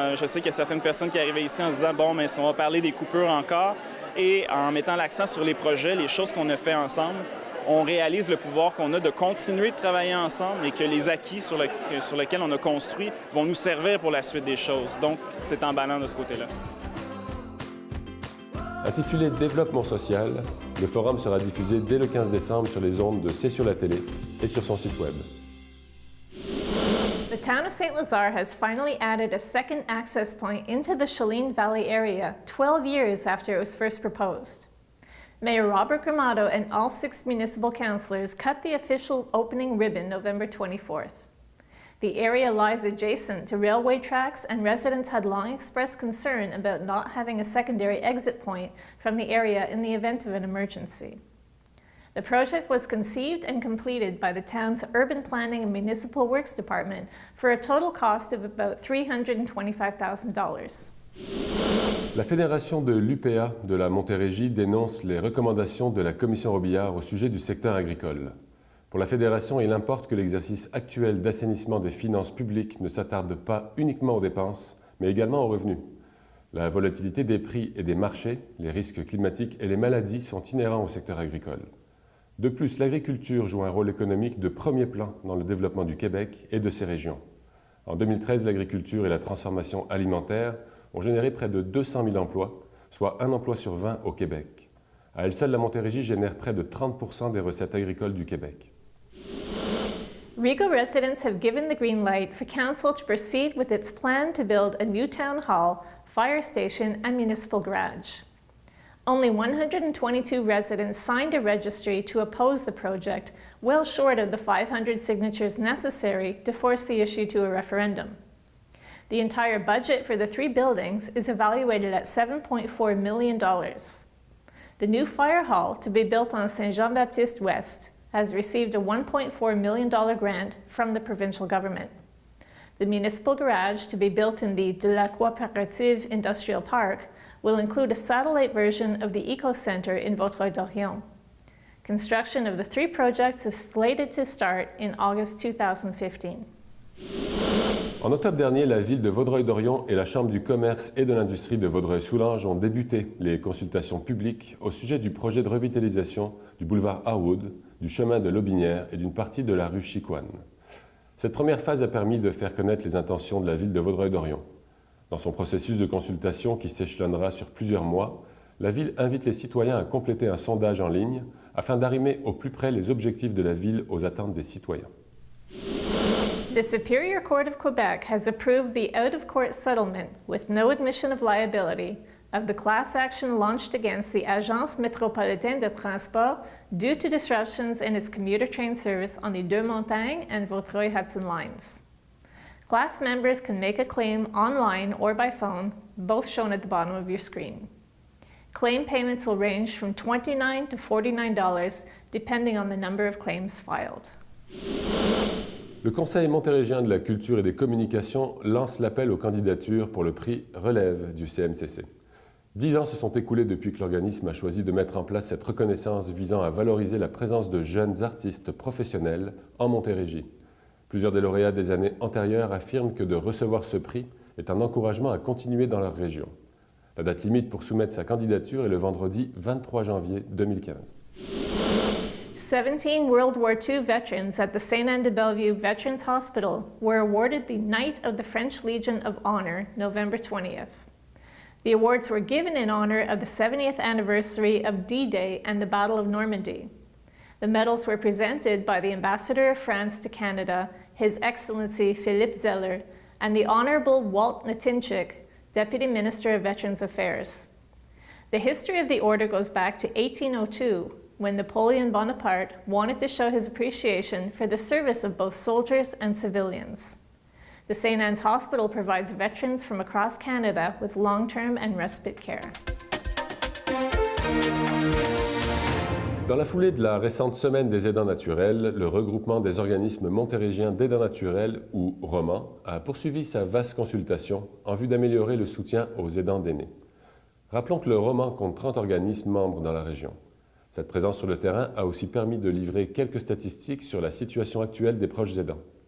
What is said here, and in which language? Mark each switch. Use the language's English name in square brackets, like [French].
[French] Je sais qu'il y a certaines personnes qui arrivaient ici en se disant « Bon, mais est-ce qu'on va parler des coupures encore? » Et en mettant l'accent sur les projets, les choses qu'on a fait ensemble, on réalise le pouvoir qu'on a de continuer de travailler ensemble et que les acquis sur lesquels on a construit vont nous servir pour la suite des choses. Donc, c'est emballant de ce côté-là. Intitulé Développement social, le forum sera diffusé dès le 15 décembre sur les ondes de C'est sur la télé et sur son site web. [English] The town of Saint-Lazare has finally added a second access point into the Chalene Valley area 12 years after it was first proposed. Mayor Robert Gramado and all 6 municipal councillors cut the official opening ribbon November 24th. The area lies adjacent to railway tracks and residents had long expressed concern about not having a secondary exit point from the area in the event of an emergency. The project was conceived and completed by the town's Urban Planning and Municipal Works Department for a total cost of about $325,000. [French] La fédération de l'UPA de la Montérégie dénonce les recommandations de la Commission Robillard au sujet du secteur agricole. Pour la fédération, il importe que l'exercice actuel d'assainissement des finances publiques ne s'attarde pas uniquement aux dépenses, mais également aux revenus. La volatilité des prix et des marchés, les risques climatiques et les maladies sont inhérents au secteur agricole. De plus, l'agriculture joue un rôle économique de premier plan dans le développement du Québec et de ses régions. En 2013, l'agriculture et la transformation alimentaire ont généré près de 200 000 emplois, soit 1 emploi sur 20 au Québec. À elle seule, la Montérégie génère près de 30% des recettes agricoles du Québec. [English] Riga residents have given the green light for council to proceed with its plan to build a new town hall, fire station, and municipal garage. Only 122 residents signed a registry to oppose the project, well short of the 500 signatures necessary to force the issue to a referendum. The entire budget for the 3 buildings is evaluated at $7.4 million. The new fire hall, to be built on Saint-Jean-Baptiste West, has received a $1.4 million grant from the provincial government. The municipal garage, to be built in the De la Coopérative Industrial Park, will include a satellite version of the Eco Centre in Vaudreuil-Dorion. Construction of the 3 projects is slated to start in August 2015. [French] En octobre dernier, la ville de Vaudreuil-Dorion et la Chambre du commerce et de l'industrie de Vaudreuil-Soulanges ont débuté les consultations publiques au sujet du projet de revitalisation du boulevard Harwood, du chemin de l'Aubinière et d'une partie de la rue Chicoine. Cette première phase a permis de faire connaître les intentions de la ville de Vaudreuil-Dorion. Dans son processus de consultation qui s'échelonnera sur plusieurs mois, la ville invite les citoyens à compléter un sondage en ligne afin d'arrimer au plus près les objectifs de la ville aux attentes des citoyens. [English] The Superior Court of Quebec has approved the out-of-court settlement with no admission of liability of the class action launched against the Agence Métropolitaine de Transport due to disruptions in its commuter train service on the Deux-Montagnes and Vaudreuil-Hudson lines. Class members can make a claim online or by phone, both shown at the bottom of your screen. Claim payments will range from $29 to $49 depending on the number of claims filed. [French] Le Conseil montérégiens de la culture et des communications lance l'appel aux candidatures pour le prix Relève du CMCC. 10 ans se sont écoulés depuis que l'organisme a choisi de mettre en place cette reconnaissance visant à valoriser la présence de jeunes artistes professionnels en Montérégie. Plusieurs des lauréats des années antérieures affirment que de recevoir ce prix est un encouragement à continuer dans leur région. La date limite pour soumettre sa candidature est le vendredi 23 janvier 2015. [English] 17 World War II veterans at the St. Anne de Bellevue Veterans Hospital were awarded the Knight of the French Legion of Honor November 20th. The awards were given in honor of the 70th anniversary of D-Day and the Battle of Normandy. The medals were presented by the Ambassador of France to Canada, His Excellency Philippe Zeller, and the Honorable Walt Natinchik, Deputy Minister of Veterans Affairs. The history of the order goes back to 1802, when Napoleon Bonaparte wanted to show his appreciation for the service of both soldiers and civilians. The St. Anne's Hospital provides veterans from across Canada with long-term and respite care. [French] Dans la foulée de la récente Semaine des aidants naturels, le regroupement des organismes montérégiens d'aidants naturels, ou ROMAN, a poursuivi sa vaste consultation en vue d'améliorer le soutien aux aidants d'aînés. Rappelons que le ROMAN compte 30 organismes membres dans la région. Cette présence sur le terrain a aussi permis de livrer quelques statistiques sur la situation actuelle des proches aidants.